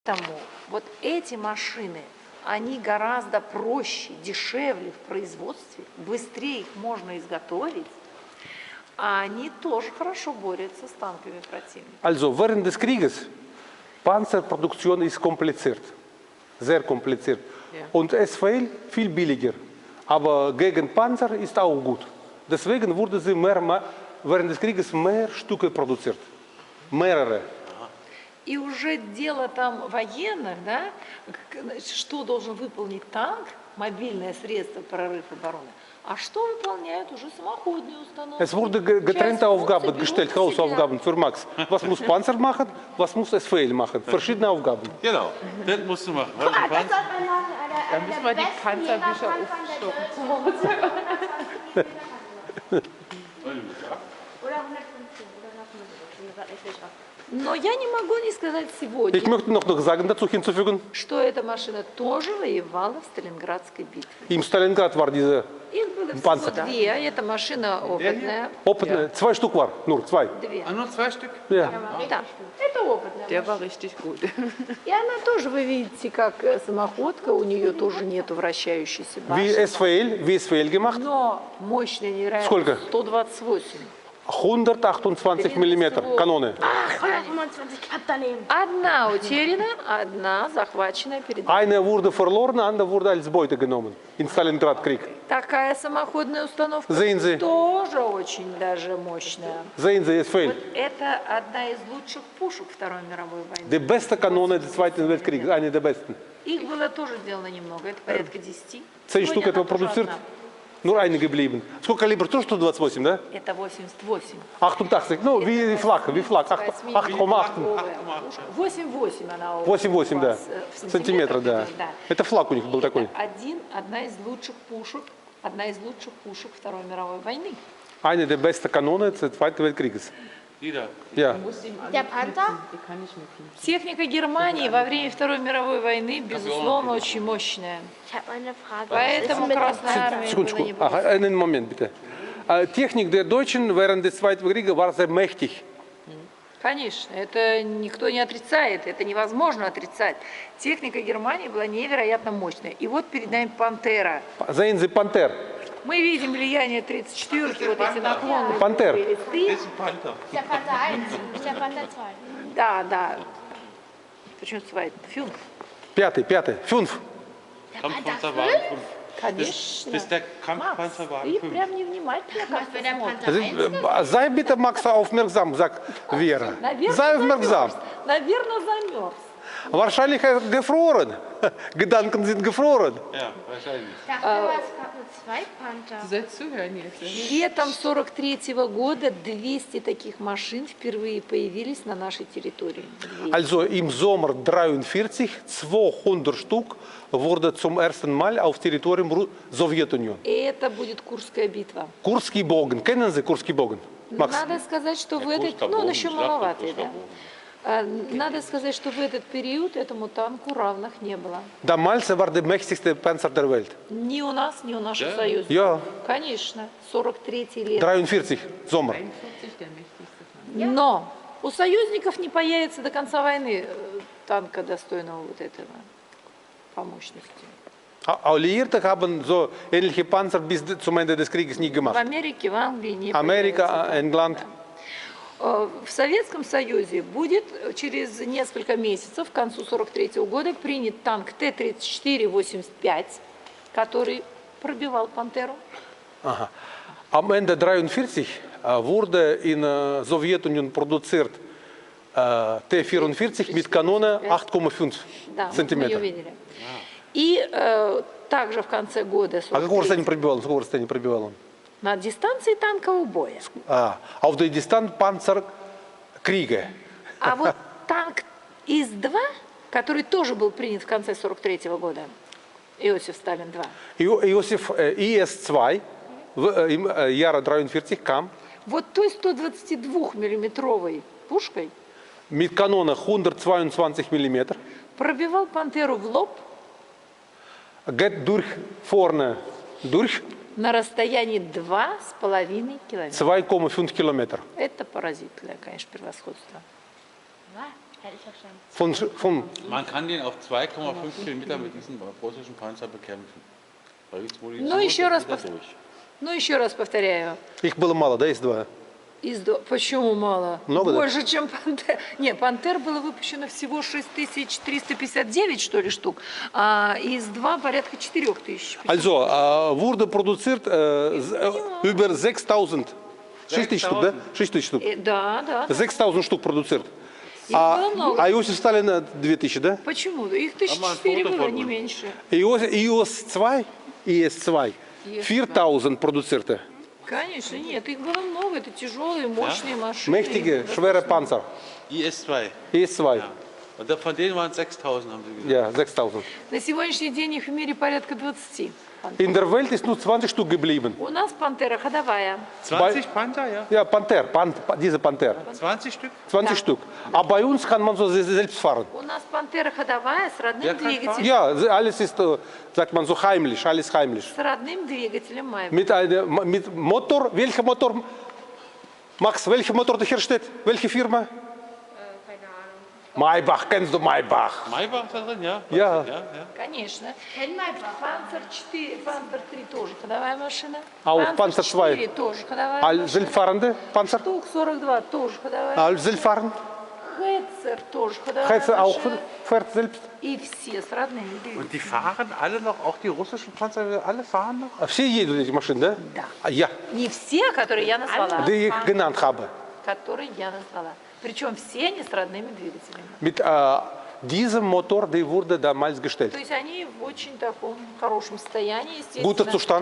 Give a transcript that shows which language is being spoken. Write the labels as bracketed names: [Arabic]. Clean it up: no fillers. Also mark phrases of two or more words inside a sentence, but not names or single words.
[Russian] Поэтому вот эти машины, они гораздо проще, дешевле в производстве, быстрее их можно изготовить, а они тоже хорошо борются с танками противника. [German] Also, während des Krieges, Panzerproduktion ist kompliziert, sehr kompliziert. Ja. Und SVL viel billiger, aber gegen Panzer ist auch gut. Deswegen wurde sie während des Krieges mehr Stücke produziert, mehrere. [Russian] И уже дело там военных, да, что должен выполнить танк, мобильное средство прорыв обороны, а что выполняют уже самоходные установки. [German] Es wurde getrennte Aufgaben gestellt, Hausaufgaben für Max. Was muss Panzer machen, was muss SVL machen? Verschiedene Aufgaben. Genau, das musst du machen. Da müssen wir die Panzerbücher aufstocken zu Hause. Oder 115 oder noch mehr. [Russian] Но я не могу не сказать сегодня, [German] Ich möchte noch sagen, dazu hinzufügen, [Russian] что эта машина тоже воевала в Сталинградской битве. [German] im Stalingrad war diese [Russian] Их было всего [German] Panzer. [Russian] две, эта машина опытная. [German] zwei Stück war, nur zwei. [Russian] Две. [German] Ah, nur 2 Stück? Ja. [Russian] Да, это опытная [German] Der [Russian] машина. [German] war richtig gut. [Russian] И она тоже, вы видите, как самоходка, у нее тоже нету вращающейся [German] Wie [Russian] башни. [German] SVL gemacht, [Russian] Но мощная невероятно. Сколько? 128. [German] 128 мм Kanone. 125 knapp daneben. [Russian] Одна утеряна, одна захвачена перед нами. [German] Eine wurde verloren, andere wurde als Beute genommen in Stalingrad-Krieg. [Russian] Такая самоходная установка [German] Sehen Sie. [Russian] тоже очень даже мощная. [German] Sehen Sie, SVL, [Russian] Вот это одна из лучших пушек Второй мировой войны. [German] die beste Kanone des Zweiten Weltkrieges, eine der besten. [Russian] Их было тоже сделано немного, это порядка 10. [German] 10 Stück [Russian] Сегодня этого она тоже [German] produziert, [Russian] одна. [German] nur eine geblieben. [Russian] Сколько калибр? Тоже 128, да? Это 88. 88, ну, [German] wie flach, 8,8. [Russian] 8,8 она у 8,8, да. вас, в Сантиметров, да. идет, да. Это флаг у них был такой. Одна из лучших пушек Второй мировой войны. [German] Eine der besten Kanonen des Zweiten Weltkrieges. Jeder. Ja. Der Panther? Die kann ich mir fliegen. [Russian] Техника Германии во время Второй мировой войны, безусловно, очень мощная. [German] Ich habe eine Frage. [Russian] Поэтому Красная Армия была [German] Sekundочку, [Russian] не против. [German] einen Moment bitte. Technik der Deutschen während des Zweiten Weltkrieges war sehr mächtig. [Russian] Конечно, это никто не отрицает, это невозможно отрицать. Техника Германии была невероятно мощная. И вот перед нами «Пантера». [German] Sehen Sie Panther. [Russian] Мы видим влияние 34-ки, вот эти наклонные Пантер. листы. [German] Das ist ein Panther. Ist der Panther 1, ist der Panther 2. [Russian] Да, да. Почему звать? Фюнф. Пятый. [German] Fünf. Kampfpanzerwagen 5. [Russian] Конечно. [German] Das ist der [Russian] Макс, [German] Kampfpanzerwagen [Russian] ты [German] 5. [Russian] прям невнимательно [German] Was [Russian] как-то [German] für der [Russian] смотришь. [German] Panther 1? Sei bitte Max aufmerksam, sagt Vera. Sei aufmerksam. [Russian] Наверное, замерз. [German] Wahrscheinlich er gefroren. Gedanken sind gefroren. Ja, wahrscheinlich. Ich dachte, es gab nur 2 Panther. Du sollst zuhören jetzt. [Russian] Летом 43-го года 200 таких машин впервые появились на нашей территории. 200. [German] Also im Sommer 43, 200 Stück wurde zum ersten Mal auf Territorium Sowjetunion. [Russian] И это будет Курская битва. [German] Kurski Bogen. Kennen Sie Kurski Bogen? Max? [Russian] Надо сказать, что в Курская этот, ну он [German] Bogen, [Russian] еще [German] Schlacht [Russian] маловатый, Курская да. [German] Bogen. [Russian] Надо сказать, что в этот период этому танку равных не было. [German] Damals war der mächtigste Panzer der Welt. [Russian] Ни у нас, ни у наших Да? союзников. [German] Ja, [Russian] Конечно, 43-й лет. [German] 43, Sommer. 41 der mächtigste. [Russian] Но у союзников не появится до конца войны танка достойного вот этого по мощности. [German] Alliierte haben so ähnliche Panzer bis zum Ende des Krieges nie [Russian] В [German] gemacht. [Russian] Америке, в Англии не [German] Amerika, [Russian] появится. [German] England. [Russian] В Советском Союзе будет через несколько месяцев, к концу 43-го года, принят танк Т-34-85, который пробивал «Пантеру». [German] Aha. Am Ende 43 wurde in Sowjetunion produziert T-44 mit Kanone 8,5 [Russian] Да, мы ее [German] Zentimeter. [Russian] видели. И также в конце года А какого 43-го, расстояния пробивал он? Какого расстояния пробивал он? на дистанции танкового боя. [German] Auf der Distanz Panzerkriege. [Russian] А вот танк ИС-2, который тоже был принят в конце 43-го года, Иосиф Сталин-2, [German] Iosif IS-2 im Jahre 43 kam [Russian] вот той 122-миллиметровой пушкой [German] mit Kanone 122 mm, [Russian] пробивал «Пантеру» в лоб [German] geht durch vorne durch [Russian] на расстоянии 2,5 километра. [German] 2,5 Kilometer. [Russian] Это поразительное, конечно, превосходство. [German] Hätte ich verstanden. von Man kann den auf 2,5 Kilometer mit diesem russischen Panzer bekämpfen. Weil jetzt, wo die [Russian] Ну, еще раз, [German] wieder durch. [Russian] ну, еще раз повторяю. их было мало, да, С-2? Почему мало? Много, да? Больше, чем Пантер. Не, Пантер было выпущено всего 6359, что ли, штук, а ИС-2 порядка 4000. [German] Also, wurde produziert über 6000. [Russian] 6000 штук, да? 6000 штук. Да, да. 6000 штук продуцирует. Их было много. А Иосиф Сталин 2000, да? Почему? Их 1004 фото было, формулы. не меньше. ИС-2, 4000 produzierte. Конечно, нет, их было много. Это тяжелые, мощные машины. [German] Mächtige, schwere Panzer. IS-2. IS-2. Ja. Und von denen waren es 6000, haben sie gesagt. Ja, 6000. [Russian] На сегодняшний день их в мире порядка 20. [German] In der Welt ist nur 20 Stück geblieben. [Russian] У нас Пантера ходовая. [German] 20 Panther, ja? Ja, Panther, diese Panther. 20 Stück? 20 Stück. Aber bei uns kann man so selbst fahren. [Russian] У нас Пантера ходовая с родным Я как двигателем. [German] Ja, alles ist, sagt man so heimlich, alles heimlich. [Russian] С родным двигателем Майбах. [German] Mit Motor, welcher Motor? Max, welcher Motor herstellt? Welche Firma? Keine Ahnung. Maybach, kennst du Maybach? Maybach da drin, ja? Ja. [Russian] Конечно. [German] Kenn mal [Russian] Панцер 4, Панцер 3 тоже ходовая машина. А у Панцер 2? 4 тоже ходовая [German] All [Russian] машина. [German] selbstfahrende Panzer? [Russian] Штук 42 тоже ходовая. [German] All selbstfahrend? [Russian] Хетцер тоже ходовая [German] Heißt auch [Russian] машина. [German] fährt selbst? [Russian] И все с родными двигателями. [German] Und die fahren alle noch, auch die russischen Panzer, alle fahren noch? [Russian] Все едут эти машины, да? Да. [German] Ja, [Russian] Не все, которые я назвала, [German] die ich genannt habe. [Russian] которые я назвала. Причем все они с родными двигателями. [German] Mit diesem Motor, der wurde damals gestellt. [Russian] То есть они в очень таком хорошем состоянии, естественно. [German] Guter Zustand.